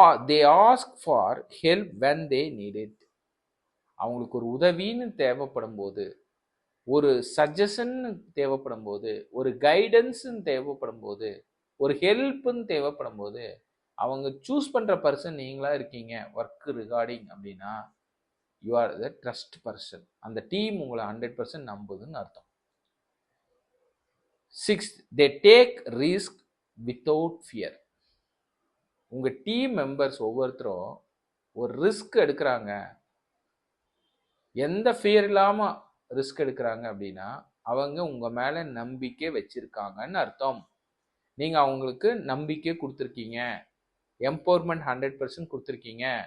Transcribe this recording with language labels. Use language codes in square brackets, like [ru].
[en] They ask for help when they need it. [ta] அவங்களுக்கு ஒரு உதவின்னு தேவைப்படும் போது, ஒரு சஜஷன் தேவைப்படும் போது, ஒரு கைடன்ஸ்ன்னு தேவைப்படும் போது, ஒரு ஹெல்ப்னு தேவைப்படும் போது, அவங்க சூஸ் பண்ணுற பர்சன் நீங்களா இருக்கீங்க ஒர்க் ரிகார்டிங் அப்படின்னா [en] You are the trust person. [ta] அந்த டீம் உங்களை 100% நம்புதுன்னு அர்த்தம். [en] 6th, they take risk without fear. [ta] உங்கள் டீம் மெம்பர்ஸ் ஒவ்வொருத்தரும் ஒரு ரிஸ்க் எடுக்கிறாங்க. எந்த ஃபியர் இல்லாமல் ரிஸ்க் எடுக்கிறாங்க அப்படின்னா அவங்க உங்கள் மேலே நம்பிக்கை வச்சுருக்காங்கன்னு அர்த்தம். நீங்கள் அவங்களுக்கு நம்பிக்கை கொடுத்துருக்கீங்க, எம்பவர்மெண்ட் 100% கொடுத்துருக்கீங்க.